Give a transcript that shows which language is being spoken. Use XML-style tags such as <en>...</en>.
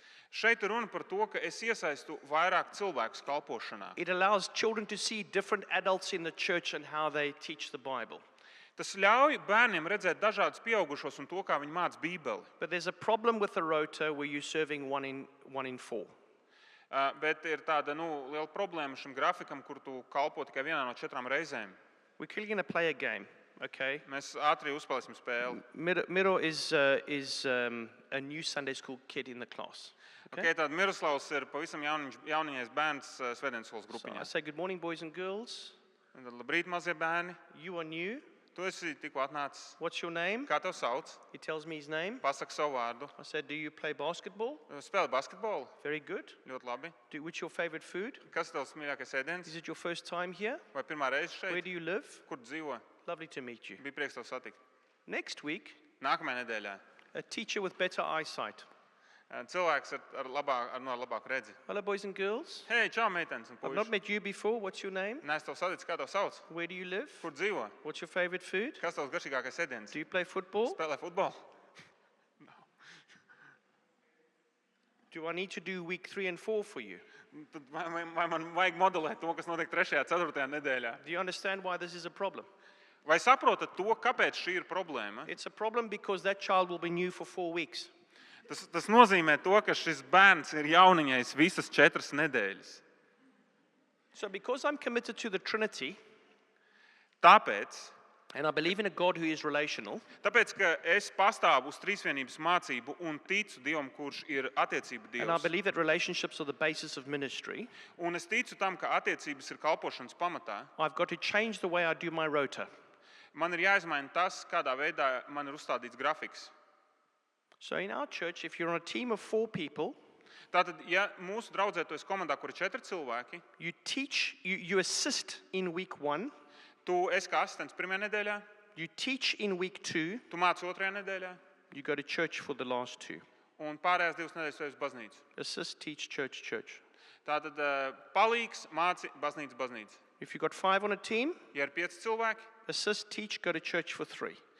<lv>Šeit ir runa par to, ka es iesaistu vairāk cilvēkus kalpošanā.</lv> <en>It allows children to see different adults in the church and how they teach the Bible.</en> <lv>Tas ļauj bērniem redzēt dažādus pieaugušos un to, kā viņi māca Bībeli.</lv> <en>But there's a problem with the rota where you're serving one in four.</en> <lv>Bet ir tāda liela problēma šim grafikam, kur tu kalpo tikai vienā no 4 reizēm.</lv> <en>We're quickly going to play a game, okay?</en> <lv>Mēs ātri uzspēlēsim spēli.</lv> <en>Miro is a new Sunday school kid in the class.</en> <lv>Okay, tad Miroslavs ir pavisam jauniņais bērns svētdienas skolas</lv> <en>So I</en> <lv>grupiņā.</lv> <en>say, good morning, boys and girls.</en> <lv>Un tad, labrīt, mazie bērni.</lv> <en>You are new.</en> <lv>Tu esi tikko atnācis.</lv> <en>What's your name?</en> <lv>Kā tev sauc?</lv> <en>He tells me his name.</en> <lv>Pasaki savu vārdu.</lv> <en>I said, do you play basketball?</en> <lv>Spēlē basketbolu.</lv> <en>Very good.</en> <lv>Ļoti labi.</lv> <en>What's your favorite food?</en> <lv>Kas tavs mīļākais ēdiens?</lv> <en>Is it your first time here?</en> <lv>Vai pirmā reize</lv> <en>Where</en> <lv>šeit?</lv> <en>do you live?</en> <lv>Kur dzīvo?</lv> <en>Lovely to meet you.</en> <lv>Bija prieks tev satikt.</lv> <en>Next week,</en> <lv>Nākamajā nedēļā.</lv> <en>a teacher with better eyesight.</en> <lv>Cilvēks ar labāku redzi.</lv> <en>Hello, boys and girls.</en> <lv>Hei, čau, meitenes un</lv> <en>I've not</en> <lv>puiši.</lv> <en>met you before. What's your name?</en> <lv>Nē, es tev saticu, kā tev sauc?</lv> <en>Where do you live?</en> <lv>Kur dzīvo?</lv> <en>What's your favorite food?</en> <lv>Kas tavs garšīgākais ēdiens?</lv> <en>Do you play football?</en> <lv>Spēlē futbolu?</lv> <en>Do I need to do week 3 and 4 for you?</en> <lv>Tad vai man vajag modelēt to, kas notiek 3. un 4. nedēļā?</lv> <en>Do you understand why this is a problem?</en> <lv>Vai saprotat to, kāpēc šī ir problēma?</lv> <en>It's a problem because that child will be new for 4 weeks.</en> <lv>Tas nozīmē to, ka šis bērns ir jauniņais visas 4 nedēļas.</lv> <en>So because I'm committed to the Trinity,</en> <lv>Tāpēc,</lv> <en>and I believe in a God who is relational,</en> <lv>ka es pastāvu uz trīsvienības mācību un ticu Dievam, kurš ir attiecību</lv> <en>and I</en> <lv>Dievs,</lv> <en>believe that relationships are the basis of ministry,</en> <lv>un es ticu tam, ka attiecības ir kalpošanas pamatā,</lv> <en>I've got to change the way I do my rota.</en> <lv>man ir jāizmaina tas, kādā veidā man ir uzstādīts grafiks.</lv> <en>So in our church, if you're on a team of 4 people,</en> <lv>Tātad, ja mūsu draudzē tu esi komandā, kur ir 4 cilvēki,</lv> <en>you assist in week 1,</en> <lv>tu esi kā asistents pirmajā nedēļā,</lv> <en>you teach in week 2,</en> <lv>tu māci 2. nedēļā,</lv> <en>you go to church for the last 2.</en> <lv>un pārējās 2 nedēļas tu esi uz baznīcu.</lv> <en>Assist, teach, church.</en> <lv>Tātad palīgs, māci, baznīca.</lv> <en>If you've got 5 on a team,</en> <lv>Ja ir 5 cilvēki,</lv> <en>assist, teach, go to church for 3.</en>